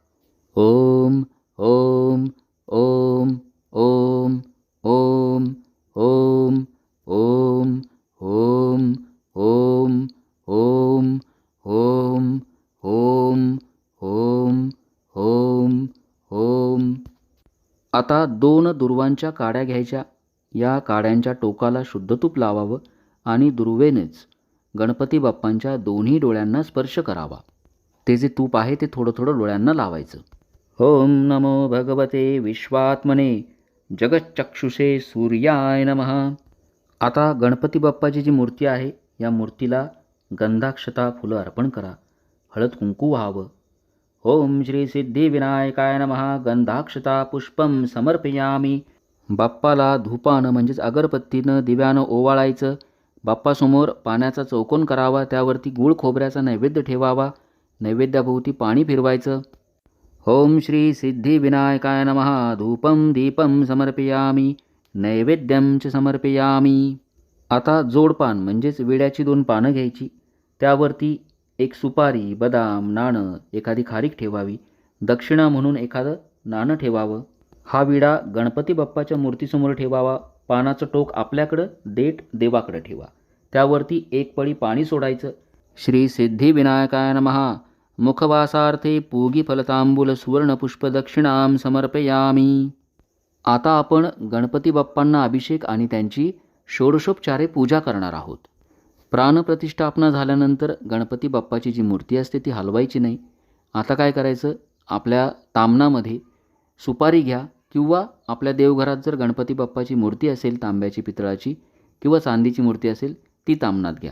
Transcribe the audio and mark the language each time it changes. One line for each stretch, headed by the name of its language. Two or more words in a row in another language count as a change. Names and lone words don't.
Sanskrit: ओम ओम ओम ओम ओम ओम ओम ओम ओम ओम ओम ओम ओम ओम ओम.
Marathi: आता 2 दुर्वांच्या काड्या घ्यायच्या. या काड्यांच्या टोकाला शुद्ध तूप लावावं आणि दुर्वेनेच गणपती बाप्पांच्या दोन्ही डोळ्यांना स्पर्श करावा. ते जे तूप आहे ते थोडं थोडं डोळ्यांना लावायचं.
Sanskrit: ओम नमो भगवते विश्वात्मने जगच्चक्षुषे सूर्याय नमः.
Marathi: आता गणपती बाप्पाची जी मूर्ती आहे या मूर्तीला गंधाक्षता फुलं अर्पण करा. हळद कुंकू व्हावं.
Sanskrit: ओम श्री सिद्धिविनायकाय नमः गंधाक्षता पुष्पं समर्पयामी.
Marathi: बाप्पाला धूपानं म्हणजेच अगरबत्तीनं दिव्यानं ओवाळायचं. बाप्पासमोर पाण्याचा चौकोन करावा. त्यावरती गूळ खोबऱ्याचा नैवेद्य ठेवावा. नैवेद्याभोवती पाणी फिरवायचं.
Sanskrit: ओम श्री सिद्धिविनायकाय नमः धूपं दीपं समर्पयामी नैवेद्यं च समर्पयामी.
Marathi: आता जोडपान म्हणजेच विड्याची 2 पानं घ्यायची. त्यावरती एक सुपारी, बदाम, नाणं, एखादी खारीक ठेवावी. दक्षिणा म्हणून एखादं नाणं ठेवावं. हा विडा गणपती बाप्पाच्या मूर्तीसमोर ठेवावा. पानाचं टोक आपल्याकडं, देठ देवाकडं ठेवा. त्यावरती 1 पळी पाणी सोडायचं.
Sanskrit: श्री सिद्धिविनायकाय नमः मुखवासार्थे पूगी फलतांबूल सुवर्णपुष्प दक्षिणां समर्पयामी.
Marathi: आता आपण गणपती बाप्पांना अभिषेक आणि त्यांची षोडशोपचारे पूजा करणार आहोत. प्राणप्रतिष्ठापना झाल्यानंतर गणपती बाप्पाची जी मूर्ती असते ती हलवायची नाही. आता काय करायचं, आपल्या तामणामध्ये सुपारी घ्या किंवा आपल्या देवघरात जर गणपती बाप्पाची मूर्ती असेल तांब्याची, पितळाची किंवा चांदीची मूर्ती असेल ती तामणात घ्या.